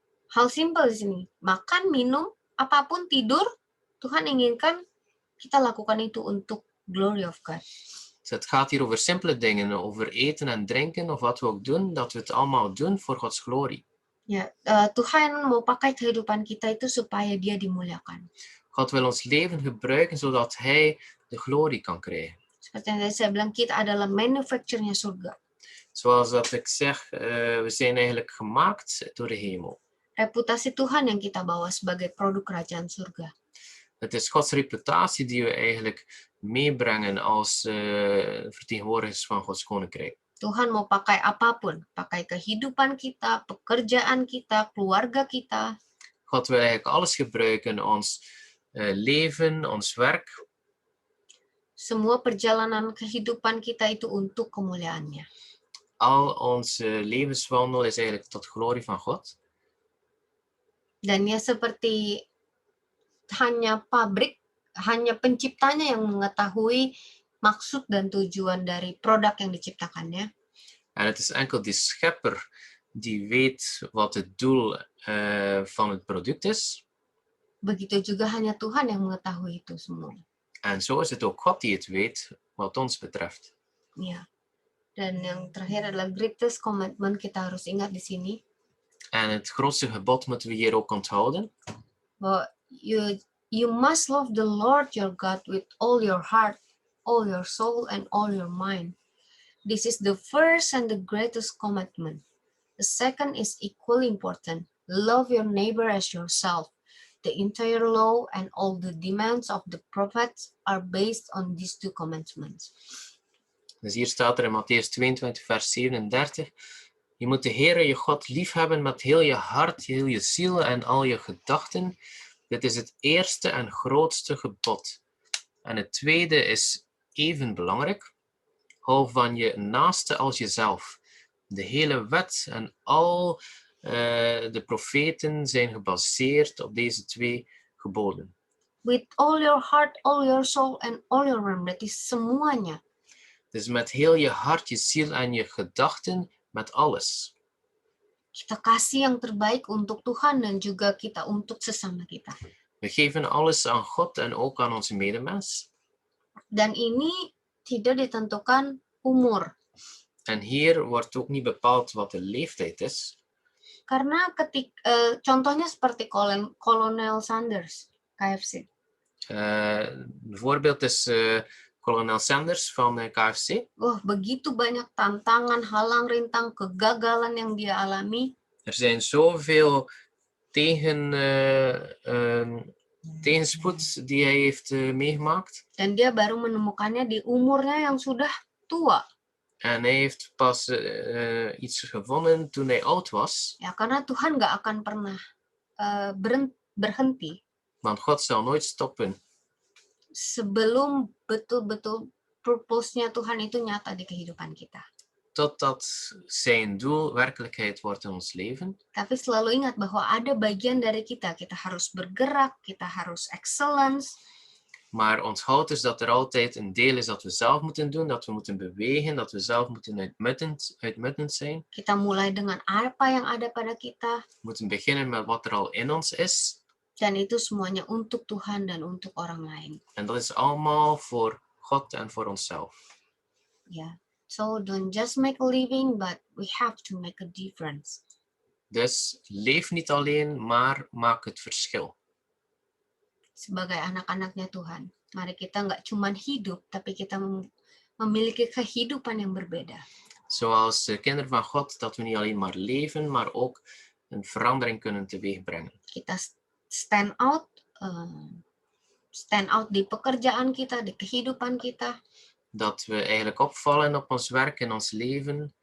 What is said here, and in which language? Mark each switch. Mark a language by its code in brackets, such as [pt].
[id] Hal simpel di sini, makan, minum, apapun, tidur, Tuhan inginkan kita lakukan itu untuk [en] glory of God. [nl] Dus het gaat hier over simpele dingen, over eten en drinken of wat we ook doen, dat we het allemaal doen voor Gods glorie. [id] Ya, Tuhan mau pakai kehidupan kita itu supaya Dia dimuliakan. [nl] God wil ons leven gebruiken zodat Hij de glorie kan krijgen. [id] Seperti yang tadi saya bilang, kita adalah manufacture-nya surga. [nl] Zoals dat ik zeg, we zijn eigenlijk gemaakt door de hemel. [id] Reputasi Tuhan yang kita bawa sebagai produk kerajaan surga. [nl] Het is Gods reputatie die we eigenlijk meebrengen als vertegenwoordigers van Gods koninkrijk. [id] Tuhan mau pakai apapun, pakai kehidupan kita, pekerjaan kita, keluarga kita. [nl] God wil eigenlijk alles gebruiken, ons leven, ons werk. [id] Semua perjalanan kehidupan kita itu untuk kemuliaannya. [nl] Al onze levenswandel is eigenlijk tot glorie van God. [id] Dan ya seperti hanya pabrik, hanya penciptanya yang mengetahui maksud dan tujuan dari produk yang diciptakannya. [nl] En het is enkel die schepper die weet wat het doel van het product is. [id] Begitu juga hanya Tuhan yang mengetahui itu semua. [nl] En zo is het ook God die het weet wat ons betreft. [id] Ya. Dan yang terakhir adalah [en] greatest commandment, [id] kita harus ingat di sini [nl] En het grootste gebod moeten we hier ook onthouden. [en] bahwa you must love the Lord your God with all your heart, all your soul, and all your mind. This is the first and the greatest commandment. The second is equally important. Love your neighbor as yourself. The entire law and all the demands of the prophets are based on these two commandments. [nl] Dus hier staat er in Mattheüs 22 vers 37. Je moet de Heere je God liefhebben met heel je hart, heel je ziel en al je gedachten. Dit is het eerste en grootste gebod. En het tweede is even belangrijk. Hou van je naaste als jezelf. De hele wet en al de profeten zijn gebaseerd op deze twee geboden. [en] With all your heart, all your soul, and all your mind. [id] Berarti semuanya. [nl] Dus met heel je hart, je ziel en je gedachten, met alles. [id] Kita kasih yang terbaik untuk Tuhan dan juga kita untuk sesama kita. [nl] We geven alles aan God en ook aan onze medemens. [id] Dan ini tidak ditentukan umur. [nl] En hier wordt ook niet bepaald wat de leeftijd is. [id] Karena contohnya seperti Kolonel Sanders, KFC. [nl] Een voorbeeld is kolonel Sanders van KFC. [id] Begitu banyak tantangan, halang rintang, kegagalan yang dia alami. [nl] Er zijn zoveel tegenspoed die hij heeft meegemaakt. [id] Dan dia baru menemukannya di umurnya yang sudah tua. [nl] En hij heeft pas iets gevonden toen hij oud was. [id] Ya, karena Tuhan gak akan pernah berhenti. [nl] Want God zal nooit stoppen. [id] Sebelum betul-betul purpose-nya Tuhan itu nyata di kehidupan kita. [nl] Totdat zijn doel werkelijkheid wordt in ons leven. [id] Tapi selalu ingat bahwa ada bagian dari kita. Kita harus bergerak, kita harus excellence. [nl] Maar onthoud dus dat er altijd een deel is dat we zelf moeten doen, dat we moeten bewegen, dat we zelf moeten uitmuntend zijn. [id] Kita mulai dengan apa yang ada pada kita, [nl] We moeten beginnen met wat er al in ons is. [id] dan itu semuanya untuk Tuhan dan untuk orang lain. [nl] En dat is allemaal voor God en voor onszelf. [en] Ya, so don't just make a living, but we have to make a difference. [nl] Dus leef niet alleen, maar maak het verschil. [id] Sebagai anak-anaknya Tuhan, mari kita nggak cuman hidup, tapi kita memiliki kehidupan yang berbeda. [nl] Zoals de kinderen van God, dat we niet alleen maar leven, maar ook een verandering kunnen teweegbrengen. [id] Kita [en] stand out [id] di pekerjaan kita, di kehidupan kita, [nl] Dat we eigenlijk opvallen op ons werk, in ons leven,